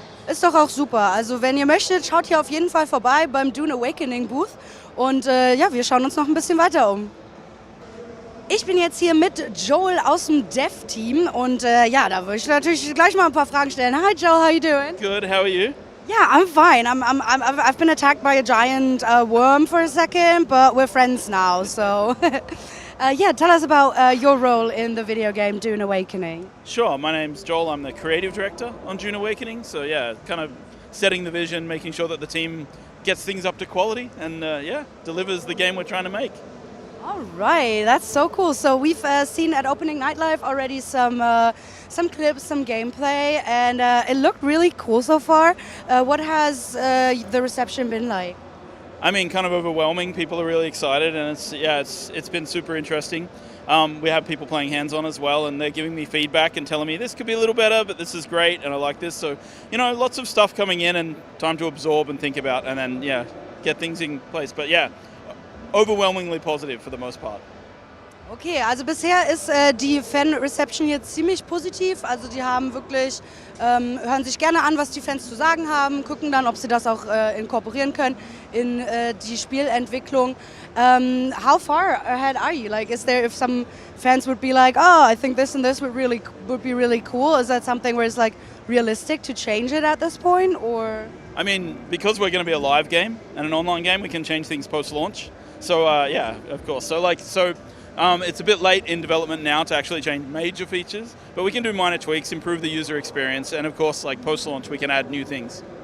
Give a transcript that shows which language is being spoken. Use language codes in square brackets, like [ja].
[de] Ist doch auch super. Also wenn ihr möchtet, schaut hier auf jeden Fall vorbei beim Dune Awakening Booth. Und ja, wir schauen uns noch ein bisschen weiter um. Ich bin jetzt hier mit Joel aus dem Dev-Team und ja, da würde ich natürlich gleich mal ein paar Fragen stellen. [en] Hi Joel, how you doing? Good, how are you? Yeah, I'm fine. I've been attacked by a giant worm for a second, but we're friends now, so... yeah, tell us about your role in the video game Dune Awakening. Sure, my name's Joel. I'm the creative director on Dune Awakening. So yeah, kind of setting the vision, making sure that the team gets things up to quality and yeah, delivers the game we're trying to make. All right, that's so cool. So we've seen at Opening Night Live already some clips, some gameplay, and it looked really cool so far. What has the reception been like? I mean, kind of overwhelming. People are really excited, and it's been super interesting. We have people playing hands-on as well, and they're giving me feedback and telling me this could be a little better, but this is great, and I like this. So, you know, lots of stuff coming in and time to absorb and think about, and then, get things in place. But yeah, overwhelmingly positive for the most part. [de] Okay, also bisher ist die Fan-Reception jetzt ziemlich positiv. Also die haben wirklich, hören sich gerne an, was die Fans zu sagen haben, gucken dann, ob sie das auch inkorporieren können in die Spielentwicklung. [en] How far ahead are you? Like, is there, if some fans would be like, oh, I think this and this would be really cool, is that something where it's like realistic to change it at this point, or? I mean, because we're going to be a live game and an online game, we can change things post-launch. So yeah, of course. It's a bit late in development now to actually change major features, but we can do minor tweaks, improve the user experience, and of course, like post-launch, we can add new things.